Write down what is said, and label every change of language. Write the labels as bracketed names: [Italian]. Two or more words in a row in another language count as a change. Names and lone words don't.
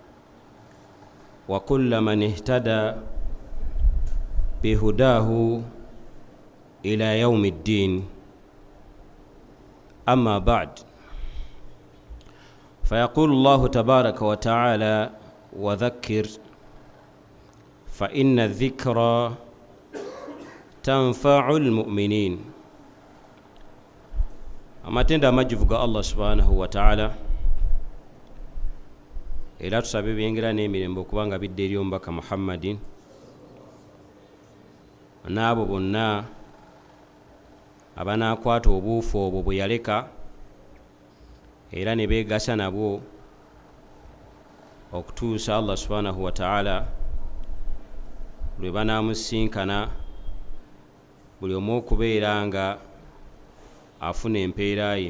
[Arabic] وكل من اهتدى بهداه إلى يوم الدين. أما بعد، فيقول الله تبارك وتعالى: وذكر فإن الذكرى تنفع المؤمنين. [Ganda] amatenda amajjuvu ga Allah [Arabic] سبحانه وتعالى, [Ganda] era tusabe ebyengera n'emirembe okubanga bidde eri omubaka Muhammadin n'abo bonna abanaakwata obuufu obwo bwe yaleka era ne beegasa nabwo okutuusa Allah [Arabic] سبحانه وتعالى [Ganda] lwe banaamusinkana, buli omu okubeera nga afuna empeera ye.